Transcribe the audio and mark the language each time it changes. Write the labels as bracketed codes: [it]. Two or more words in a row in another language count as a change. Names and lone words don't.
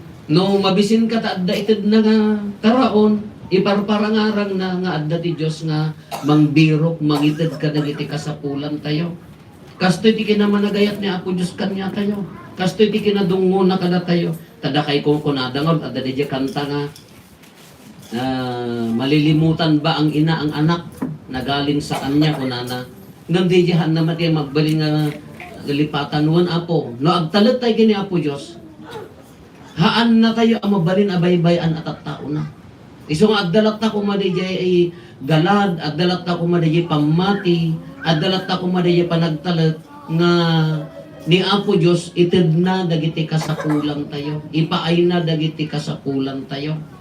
[ilo] No mabisin ka ta adda ited na nga karaon, iparparangarang na nga adda ti Diyos nga mangbirok, mangited ka dagiti kasapulan tayo. Kastoy ti kinamanagayat ni Apo Diyos kanya tayo. Kastoy ti kinadungo na kada tayo. Tada kay kung kunadangog, adda di kanta nga, [tl] ah, malilimutan ba ang ina ang anak? Nagaling sa kanya, [ilo] kunana. Ngam di diyan naman tiya magbaling nga lipatan wan, Apo. No agtalat tayo kini Apo Diyos, haan na tayo ang mabalin abaybayan at at tao na. Iso nga agdalat ta kumadijay ay galad, agdalat ta kumadijay pamati, agdalat ta kumadijay panagtalat nga ni Apo Diyos ited na dagiti kasapulan tayo, ipaay na dagiti kasapulan tayo.